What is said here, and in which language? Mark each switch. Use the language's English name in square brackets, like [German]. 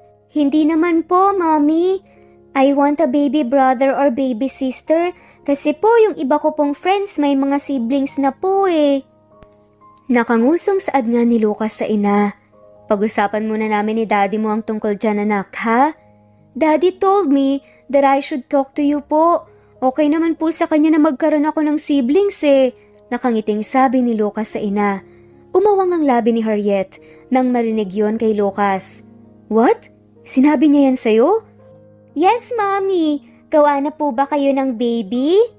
[Filipino] Hindi naman po, Mommy. [English] I want a baby brother or baby sister [Filipino] kasi po yung iba ko pong friends may mga siblings na po eh. Nakangusong saad nga ni Lucas sa ina. Pag-usapan muna namin ni Daddy mo ang tungkol dyan, anak, ha? [English] Daddy told me that I should talk to you po. [Filipino] Okay naman po sa kanya na magkaroon ako ng siblings eh. Nakangiting sabi ni Lucas sa ina. Umawang ang labi ni Harriet nang marinig yon kay Lucas. What? Sinabi niya yan sa'yo? Yes, Mommy. Gawa na po ba kayo ng baby?